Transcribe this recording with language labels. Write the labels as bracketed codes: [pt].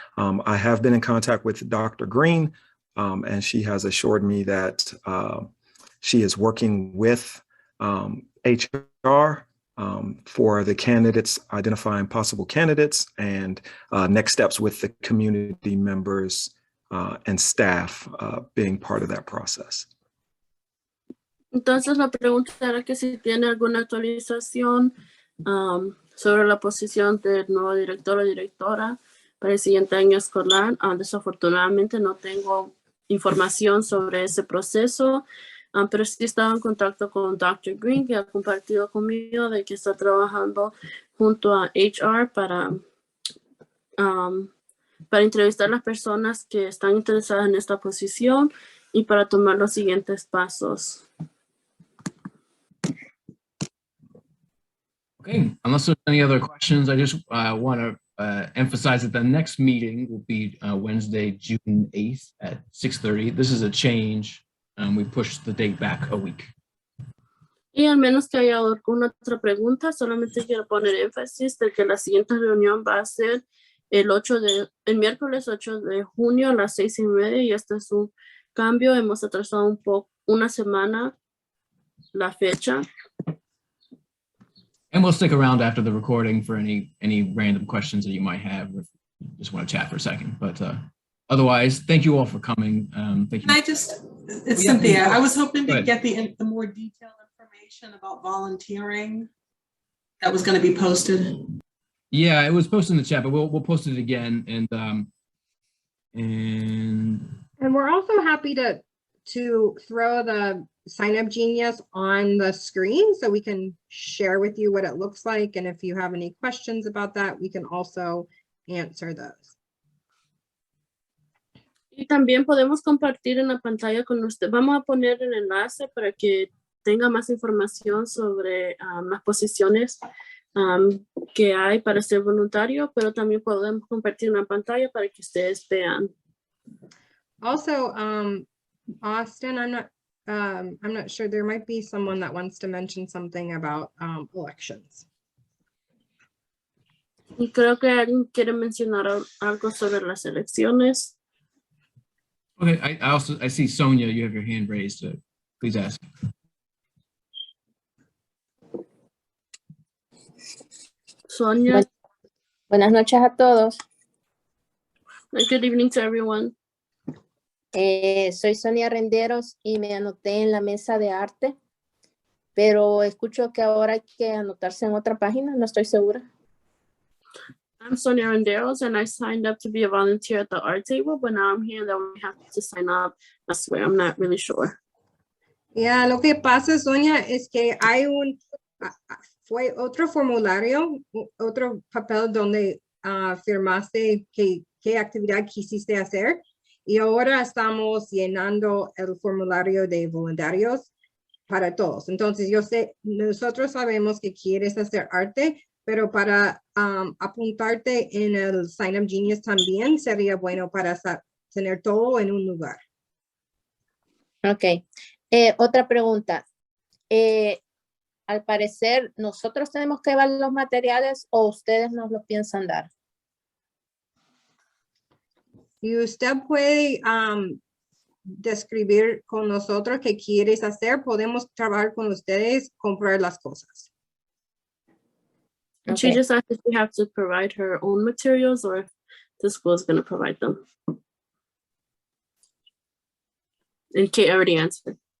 [en] I have been in contact with Dr. Green, and she has assured me that she is working with HR for the candidates, identifying possible candidates and next steps with the community members and staff being part of that process. [es] Entonces la pregunta era que si tiene alguna actualización sobre la posición del nuevo director o directora para el siguiente año escolar. Desafortunadamente no tengo información sobre ese proceso, pero sí estaba en contacto con Dr. Green, que ha compartido conmigo de que está trabajando junto a HR para entrevistar a las personas que están interesadas en esta posición y para tomar los siguientes pasos. [en] Okay, unless there's any other questions, I just want to emphasize that the next meeting will be Wednesday, June 8th at 6:30. This is a change. We pushed the date back a week. [es] Y al menos que haya alguna otra pregunta, solamente quiero poner énfasis de que la siguiente reunión va a ser el miércoles 8 de junio a las 6:30, y este es un cambio. Hemos atrasado una semana la fecha. [en] And we'll stick around after the recording for any random questions that you might have, if you just want to chat for a second. But otherwise, thank you all for coming. Thank you. It's Cynthia. I was hoping to get the more detailed information about volunteering that was going to be posted. Yeah, it was posted in the chat, but we'll post it again. And we're also happy to throw the Sign Up Genius on the screen so we can share with you what it looks like. And if you have any questions about that, we can also answer those. [es] Y también podemos compartir en la pantalla con usted. Vamos a poner el enlace para que tenga más información sobre las posiciones que hay para ser voluntario, pero también podemos compartir una pantalla para que ustedes vean. [en] Also, Austin, I'm not sure, there might be someone that wants to mention something about elections. [es] Y creo que alguien quiere mencionar algo sobre las elecciones. [en] Okay, I see Sonia, you have your hand raised. Please ask. Sonia. [es] Buenas noches a todos. [en] Good evening to everyone. [es] Soy Sonia Renderos y me anoté en la mesa de arte, pero escucho que ahora hay que anotarse en otra página, no estoy segura. [en] I'm Sonia Renderos and I signed up to be a volunteer at the art table, but now I'm here that we have to sign up elsewhere. I'm not really sure. [es] Yeah, lo que pasa, Sonia, es que hay fue otro formulario, otro papel donde firmaste qué actividad quisiste hacer, y ahora estamos llenando el formulario de voluntarios para todos. Entonces, nosotros sabemos que quieres hacer arte, pero para apuntarte en el Sign Up Genius también sería bueno para tener todo en un lugar. Ok. Otra pregunta. Al parecer, ¿nosotros tenemos que llevar los materiales o ustedes nos los piensan dar? Y usted puede describir con nosotros qué quieres hacer, podemos trabajar con ustedes, comprar las cosas. [en] And she Okay. just asked if we have to provide her own materials or if the school is going to provide them. And Kate already answered.